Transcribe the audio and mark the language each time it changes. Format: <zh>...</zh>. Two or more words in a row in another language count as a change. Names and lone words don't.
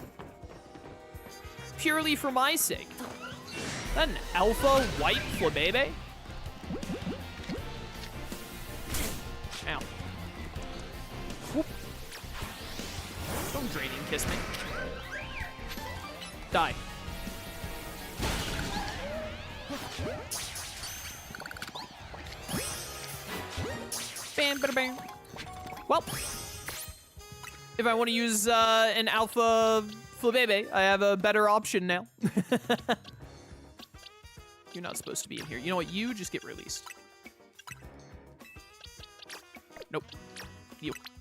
<en>Purely for my sake. Is that an alpha white flabebe? Ow. Whoop. Don't draining kiss me. Die. Bam, bada, bam. Well, if I want to use an alpha flabebe, I have a better option now. You're not supposed to be in here. You know what? You just get released. Nope. You.</en>